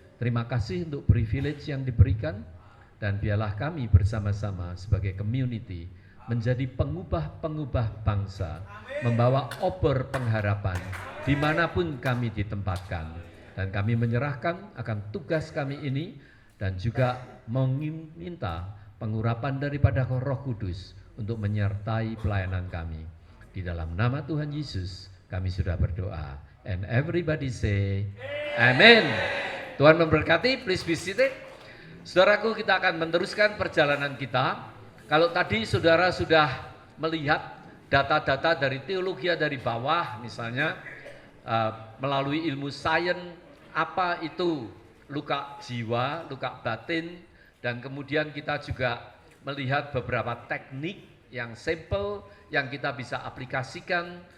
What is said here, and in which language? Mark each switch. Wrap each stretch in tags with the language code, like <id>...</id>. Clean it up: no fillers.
<id>Terima kasih untuk privilege yang diberikan, dan biarlah kami bersama-sama sebagai community menjadi pengubah-pengubah bangsa, membawa obor pengharapan dimanapun kami ditempatkan. Dan kami menyerahkan akan tugas kami ini dan juga meminta pengurapan daripada Roh Kudus untuk menyertai pelayanan kami. Di dalam nama Tuhan Yesus kami sudah berdoa.</id> <en>And everybody say Amen.</en> <id>Tuhan memberkati,</id> <en>please be seated.</en> <id>Saudaraku, kita akan meneruskan perjalanan kita. Kalau tadi saudara sudah melihat data-data dari teologi dari bawah, misalnya melalui ilmu sains, apa itu luka jiwa, luka batin, dan kemudian kita juga melihat beberapa teknik yang simple yang kita bisa aplikasikan.</id>